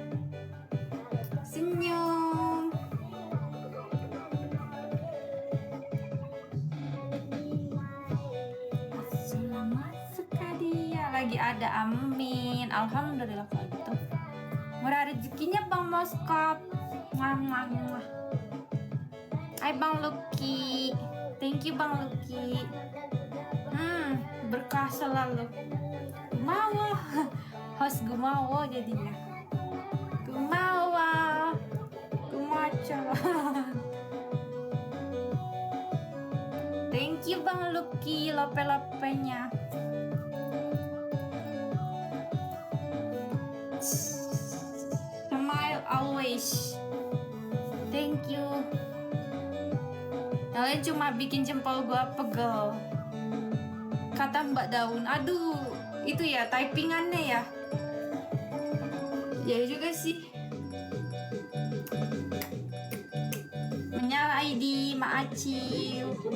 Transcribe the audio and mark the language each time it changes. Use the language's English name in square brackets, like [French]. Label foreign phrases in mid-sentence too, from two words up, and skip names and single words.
[Indonesian] Senyum. Selamat sekali ya. Lagi ada, amin. Alhamdulillah kalau gitu. Murah rezekinya Bang Moskap. Mama. Hai Bang Lucky. [English] Thank you [Indonesian] Bang Lucky. Berkah selalu. Gumawa. Host Gumawa jadinya. Gumawa. Gumaca. [English] Thank you [Indonesian] Bang Lucky, lope-lopenya. [English] Smile always. Thank you. [Indonesian] Kalian cuma bikin jempol gua pegel. Kata Mbak Daun. Aduh, itu ya typingannya ya. Ya juga sih. Menyala ID Maacil.